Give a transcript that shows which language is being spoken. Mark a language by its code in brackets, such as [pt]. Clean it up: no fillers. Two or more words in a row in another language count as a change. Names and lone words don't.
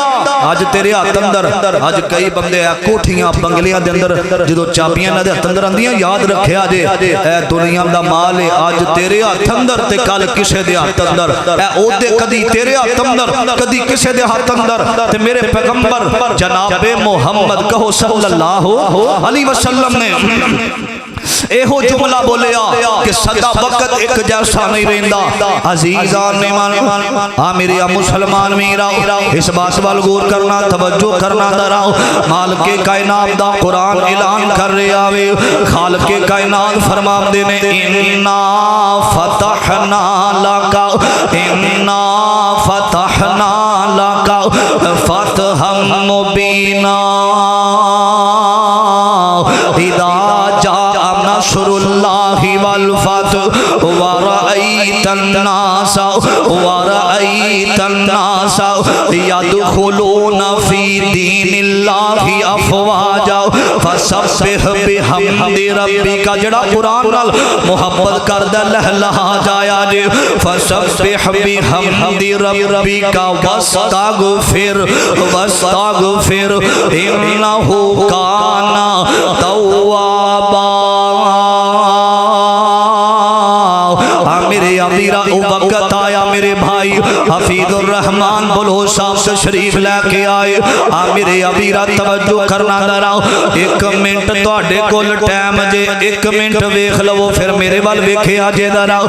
[pa] ਅੱਜ ਤੇਰੇ ਹੱਥ ਅੰਦਰ ਅੱਜ ਕਈ ਬੰਦੇ ਕੋਠੀਆਂ ਬੰਗਲੀਆਂ ਦੇ ਅੰਦਰ ਜੋ ਚਾਬੀਆਂ ਇਨ੍ਹਾਂ ਦੇ ਹੱਥ ਅੰਦਰ ਆਂਦੀਆਂ ਯਾਦ ਰੱਖਿਆ ਜੇ ਏ ਦੁਨੀਆ ਦਾ ਮਾਲ ਹੈ ਅੱਜ ਤੇਰੇ ਹੱਥ ਅੰਦਰ ਤੇ ਕੱਲ੍ਹ ਕਿਸੇ ਦੇ ਹੱਥ ਅੰਦਰ ਏ ਓਦੇ ਕਦੀ ਤੇਰੇ ਹੱਥ ਅੰਦਰ ਕਦੀ ਕਿਸੇ ਦੇ ਹੱਥ ਅੰਦਰ ਤੇ ਮੇਰੇ ਪੈਗ਼ੰਬਰ ਜਨਾਬੇ ਮੁਹੰਮਦ ਕਹੋ [ar] صلى الله عليه وسلم [pa] ਨੇ ਏਹੋ ਜੁਮਲਾ ਬੋਲਿਆ ਕਿ ਸਦਾ ਵਕਤ ਇਕ ਜੈਸਾ ਨਹੀਂ ਰਹਿੰਦਾ। ਅਜ਼ੀਜ਼ਾਨ ਨੇ ਆ ਮੇਰੇ ਮੁਸਲਮਾਨ ਮੀਰਾ ਇਸ ਬਾਤ ਵਾਲ ਗ਼ੌਰ ਕਰਨਾ ਤਵੱਜੋ ਕਰਨਾ ਦਰਾਓ। ਮਾਲਿਕ ਕਾਇਨਾਤ ਦਾ ਕੁਰਾਨ ਐਲਾਨ ਕਰ ਰਿਹਾ ਹੈ ਖ਼ਾਲਿਕ ਕਾਇਨਾਤ ਫ਼ਰਮਾਤੇ ਨੇ [ar] إنا فتحنا لك إنا فتحنا لك فتحا مبينا إذا نصر الله والفتح ورأيت الناس يدخلون في دين الله أفواجا فسبح بحمد ربك [pa] ਜੜਾ ਕੁਰਾਨ ਨਾਲ ਮੋਹੱਬਤ ਕਰਦਾ ਲਹਿਲਹਾ ਜਾਇਆ ਜੇ [ar] فسبح بحمد ربك واستغفره إنه كان توابا. [pa] ਮੇਰੇ ਅਮੀਰਾ ਵਕਤ ਆਇਆ ਮੇਰੇ ਭਾਈ ਹਫ਼ੀਜ਼ੁਰ ਰਹਿਮਾਨ ਬੋਲੋ ਸਾਹਿਬ ਤਸ਼ਰੀਫ਼ ਲੈ ਕੇ ਆਏ। ਆ ਮੇਰੇ ਅਮੀਰਾ ਤਵੱਜੋ ਕਰਨਾ ਦਰਾਓ। ਇਕ ਮਿੰਟ ਤੁਹਾਡੇ ਕੋਲ ਟਾਈਮ ਜੇ ਇਕ ਮਿੰਟ ਵੇਖ ਲਵੋ ਫਿਰ ਮੇਰੇ ਵਾਲ ਵੇਖਿਆ ਜੇ ਦਰਾਓ।